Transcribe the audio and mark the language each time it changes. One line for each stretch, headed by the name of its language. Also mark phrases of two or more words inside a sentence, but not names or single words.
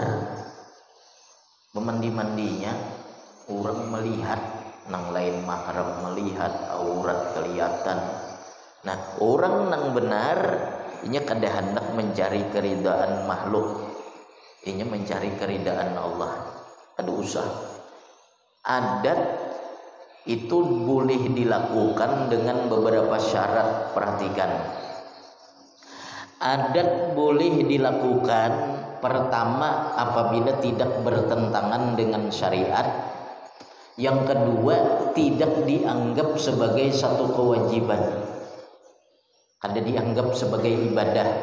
Banjar: Memandi-mandinya orang melihat, nang lain mahram melihat, aurat kelihatan. Nah, orang nang benar inya kada hendak mencari keridaan makhluk, inya mencari keridaan Allah. Kada usah.
Indonesian: Adat itu boleh dilakukan dengan beberapa syarat. Perhatikan, adat boleh dilakukan pertama apabila tidak bertentangan dengan syariat. Yang kedua, tidak dianggap sebagai satu kewajiban, ada dianggap sebagai ibadah.